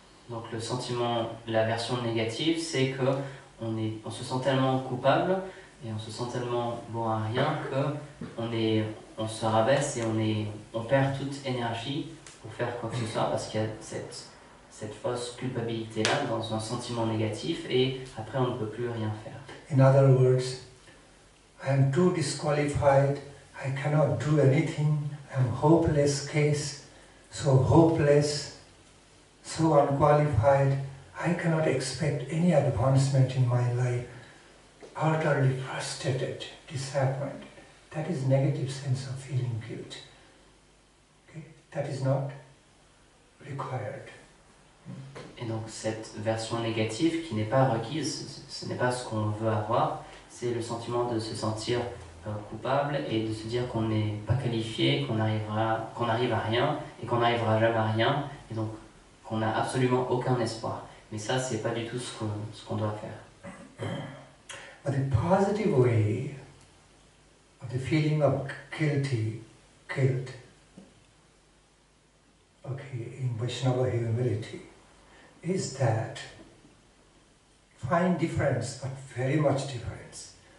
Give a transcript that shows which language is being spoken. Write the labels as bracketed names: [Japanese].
[French] Donc le sentiment, la version négative, c'est que on se sent tellement coupable et on se sent tellement bon à rien que on se rabaisse et on perd toute énergie pour faire quoi que ce soit parce qu'il y a cette fausse culpabilité-là dans un sentiment négatif et après on ne peut plus rien faire. [English] In other words, I am too disqualified, I cannot do anything, I am hopeless case, so hopeless, so unqualified, I cannot expect any advancement in my life, utterly frustrated, disappointed. That is negative sense of feeling guilt. Okay? That is not required. [French] Et donc cette version négative qui n'est pas requise, ce n'est pas ce qu'on veut avoir, c'est le sentiment de se sentir coupable et de se dire qu'on n'est pas qualifié, qu'on arrive à rien et qu'on n'arrivera jamais à rien et donc qu'on n'a absolument aucun espoir. Mais ça, c'est pas du tout ce qu'on doit faire. [English] But the positive way of the feeling of guilt okay, in Vaishnava humility, is that fine difference, but very much difference.